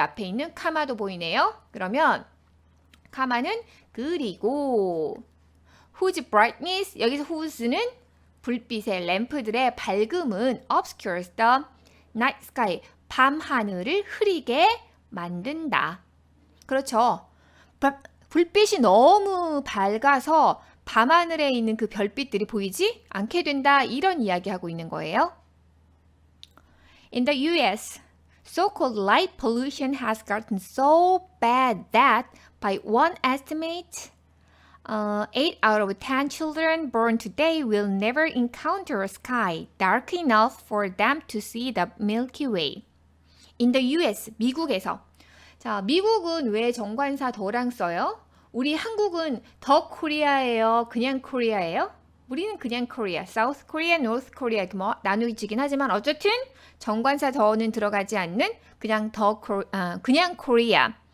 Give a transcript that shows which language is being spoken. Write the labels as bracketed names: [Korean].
[Korean] 앞에 있는 카마도 보이네요. 그러면 카마는 그리고 [English] whose brightness, [Korean] 여기서 whose는 불빛의 램프들의 밝음은 [English] obscures the night sky, [Korean] 밤 하늘을 흐리게 만든다. 그렇죠. 불빛이 너무 밝아서 밤하늘에 있는 그 별빛들이 보이지 않게 된다. 이런 이야기하고 있는 거예요. [English] In the US, so-called light pollution has gotten so bad that by one estimate, 8 out of 10 children born today will never encounter a sky dark enough for them to see the Milky Way. In the US, [Korean] 미국에서. 자, 미국은 왜 정관사 더랑 써요? 우리 한국은 더 코리아예요? 그냥 코리아예요? 우리는 그냥 코리아, 사우스 코리아, 노스 코리아 뭐 나누어지긴 하지만 어쨌든 정관사 더는 들어가지 않는 그냥 그냥 코리아.